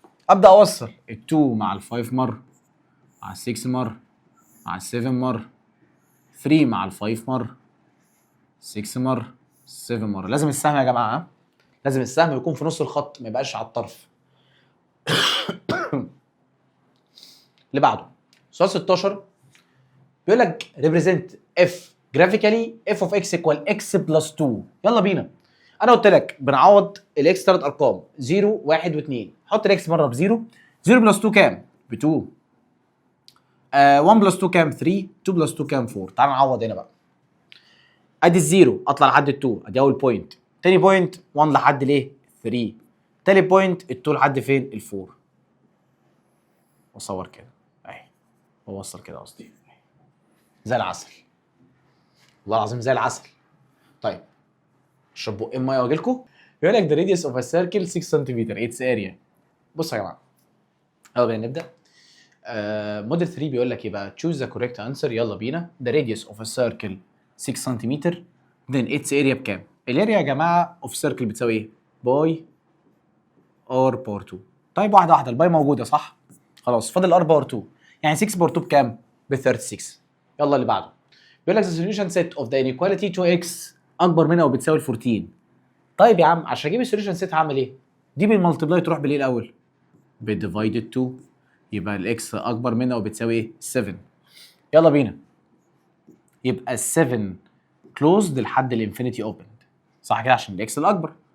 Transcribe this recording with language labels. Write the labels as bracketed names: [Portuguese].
[Arabic] ابدا اوصل ال2 مع ال5 مره مع ال6 مره مع ال7 مره 3 مع ال5 مره 6 مره 7 مره. لازم السهم يا جماعه ها؟ لازم السهم يكون في نص الخط ما يبقاش على الطرف. اللي بعده سؤال 16 بيقول لك [English] represent f graphically f of x equal x plus 2. [Arabic] يلا بينا. انا قلت لك بنعوض الاكس ثلاث ارقام 0 1 و2. حط الاكس مره ب 0. 0 بلس 2 كام؟ ب 2. 1 بلس 2 كام؟ 3. 2 بلس 2 كام؟ 4. تعال نعوض هنا بقى. ادي الزيرو اطلع لحد ال2 ادي اول بوينت. تاني بوينت 1 لحد ليه؟ 3. تالت بوينت ال2 لحد فين؟ ال4. واصور كده اهي واوصل كده قصدي زي العسل والله العظيم زي العسل. طيب اشرب بقين ميه واجي لكم. بيقول لك [English] the radius of a circle 6 سم its area. [Arabic] بصوا يا جماعه يلا بينا نبدا. موديل 3 بيقول لك ايه بقى؟ [English] choose the correct answer. [Arabic] يلا بينا. [English] the radius of a circle 6 [Arabic] سم [English] then its area [Arabic] بكام؟ الاريا يا جماعه of circle بتساوي ايه؟ باي ار باور 2. طيب واحده واحده الباي موجوده صح؟ خلاص فاضل ار باور 2 يعني 6 باور 2 بكام؟ ب 36. يلا اللي بعده. بيقول لك [English] the solution set of the inequality 2x [Arabic] اكبر منها وبتساوي 14. طيب يا عم عشان اجيب السوليوشن سيت هعمل ايه؟ دي بالمالتبلاي تروح بالايه الاول؟ بديفايدد 2 يبقى الاكس اكبر منها وبتساوي ايه؟ 7. يلا بينا. يبقى ال 7 كلوزد لحد الانفينيتي اوبند صح كده عشان الاكس الاكبر.